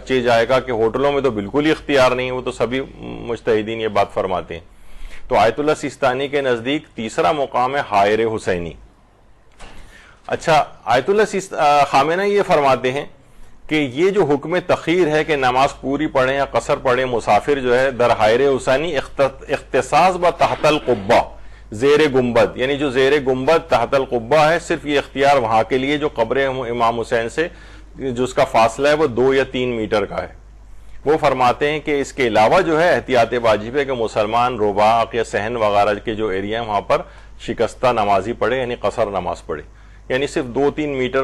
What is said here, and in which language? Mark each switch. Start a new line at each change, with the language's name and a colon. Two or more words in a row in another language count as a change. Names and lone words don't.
Urdu: چہ جائے گا کہ ہوٹلوں میں تو بالکل ہی اختیار نہیں, وہ تو سبھی مجتہدین یہ بات فرماتے ہیں. تو آیت اللہ سیستانی کے نزدیک تیسرا مقام ہے حائر حسینی. اچھا, آیت اللہ خامنہئی یہ فرماتے ہیں کہ یہ جو حکم تخیر ہے کہ نماز پوری پڑھیں یا قصر پڑھیں مسافر جو ہے
Persian: در حائر حسینی اختصاص با تحت القبہ زیر گنبد,
Urdu: یعنی جو زیر گنبد
Arabic: تحت القبہ
Urdu: ہے صرف یہ اختیار وہاں کے لیے جو قبر امام حسین سے جو اس کا فاصلہ ہے وہ 2 یا 3 میٹر کا ہے. وہ فرماتے ہیں کہ اس کے علاوہ جو ہے احتیاط واجب ہے کہ مسلمان رباق یا صحن وغیرہ کے جو ایریا ہیں وہاں پر شکستہ نمازی پڑھے, یعنی قصر نماز پڑھے, یعنی صرف 2-3 میٹر.